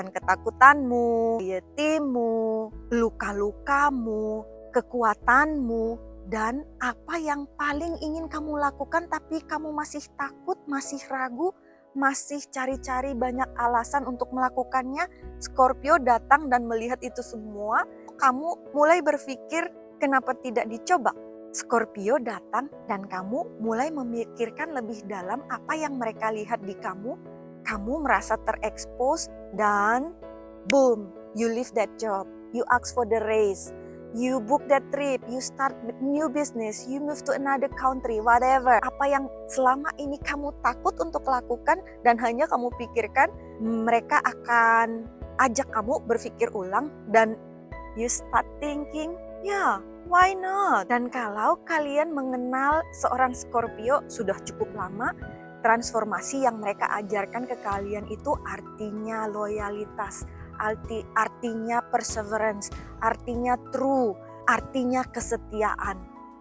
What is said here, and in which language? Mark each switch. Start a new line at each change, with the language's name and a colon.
Indonesian: Ketakutan-ketakutanmu, anxiety-mu, luka-lukamu, kekuatanmu, dan apa yang paling ingin kamu lakukan tapi kamu masih takut, masih ragu, masih cari-cari banyak alasan untuk melakukannya. Scorpio datang dan melihat itu semua, kamu mulai berpikir kenapa tidak dicoba. Scorpio datang dan kamu mulai memikirkan lebih dalam apa yang mereka lihat di kamu. Kamu merasa terekspos dan boom,
English: you leave that job, you ask for the raise. You book that trip, you start new business, you move to another country, whatever.
Indonesian: Apa yang selama ini kamu takut untuk lakukan dan hanya kamu pikirkan, mereka akan ajak kamu berpikir ulang dan
English: you start thinking, ya, why not?
Indonesian: Dan kalau kalian mengenal seorang Scorpio sudah cukup lama, transformasi yang mereka ajarkan ke kalian itu artinya loyalitas, artinya perseverance, artinya true, artinya kesetiaan.